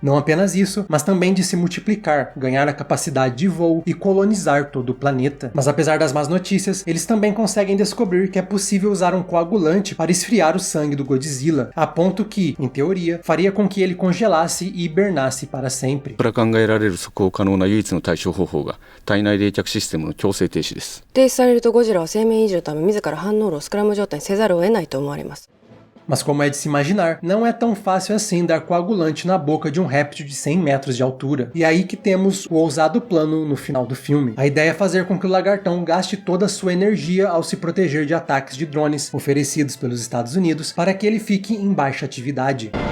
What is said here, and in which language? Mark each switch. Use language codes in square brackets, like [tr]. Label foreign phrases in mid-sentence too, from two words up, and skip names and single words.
[pt] Não apenas isso, mas também de se multiplicar, ganhar a capacidade de voo e colonizar todo o planeta. Mas apesar das más notícias, eles também conseguem descobrir que é possível usar um coagulante para esfriar o sangue do Godzilla, a ponto que, em teoria, faria com que ele congelasse e hibernasse para sempre. [ja] から考えられる即応可能な唯一の対処方法が体内冷却システムの強制停止です。停止されるとゴジラは生命維持のため自ら反応炉をスクラム状態にせざるを得ないと思われます。 [pt] Mas como é de se imaginar, não é tão fácil assim dar coagulante na boca de um réptil de 100 metros de altura. E aí que temos o ousado plano no final do filme. A ideia é fazer com que o lagartão gaste toda a sua energia ao se proteger de ataques de drones oferecidos pelos Estados Unidos para que ele fique em baixa atividade.